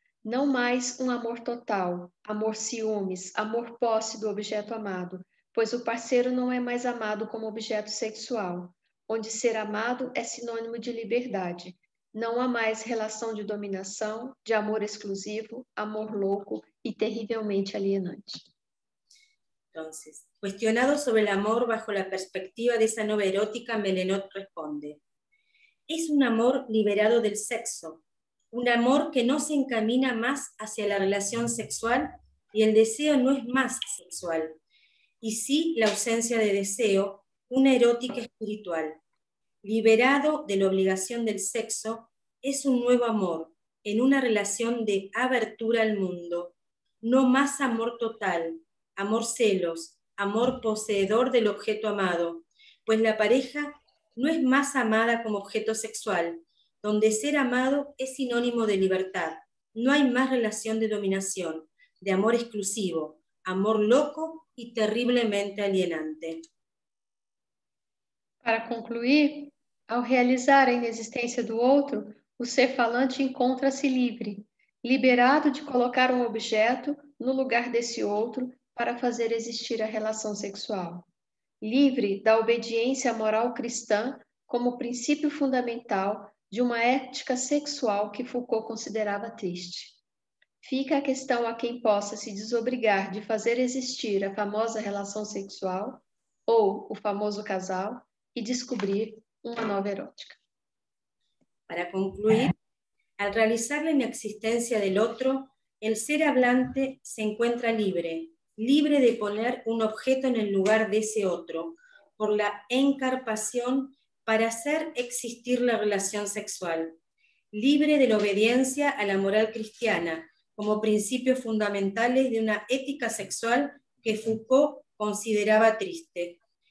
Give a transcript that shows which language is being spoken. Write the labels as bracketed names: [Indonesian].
[Portuguese] Não mais um amor total, amor ciúmes, amor posse do objeto amado, pois o parceiro não é mais amado como objeto sexual, onde ser amado é sinônimo de liberdade. Não há mais relação de dominação, de amor exclusivo, amor louco e terrivelmente alienante. [Spanish] Entonces, cuestionado sobre el amor bajo la perspectiva de esa nueva erótica, Melenot responde: es un amor liberado del sexo, un amor que no se encamina más hacia la relación sexual y el deseo no es más sexual, y sí la ausencia de deseo, una erótica espiritual. Liberado de la obligación del sexo, es un nuevo amor, en una relación de abertura al mundo, no más amor total, amor celos, amor poseedor del objeto amado, pues la pareja no es más amada como objeto sexual, donde ser amado es sinónimo de libertad, no hay más relación de dominación, de amor exclusivo, amor loco y terriblemente alienante. [Portuguese] Para concluir, ao realizar a inexistência do outro, o ser falante encontra-se livre, liberado de colocar um objeto no lugar desse outro para fazer existir a relação sexual. livre da obediência moral cristã como princípio fundamental de uma ética sexual que Foucault considerava triste. Fica a questão a quem possa se desobrigar de fazer existir a famosa relação sexual ou o famoso casal e descobrir uma nova erótica. [Spanish] Para concluir, al realizar la inexistencia del otro, el ser hablante se encuentra libre, libre de poner un objeto en el lugar de ese otro, por la encarpación para hacer existir la relación sexual, libre de la obediencia a la moral cristiana, como principios fundamentales de una ética sexual que Foucault consideraba triste.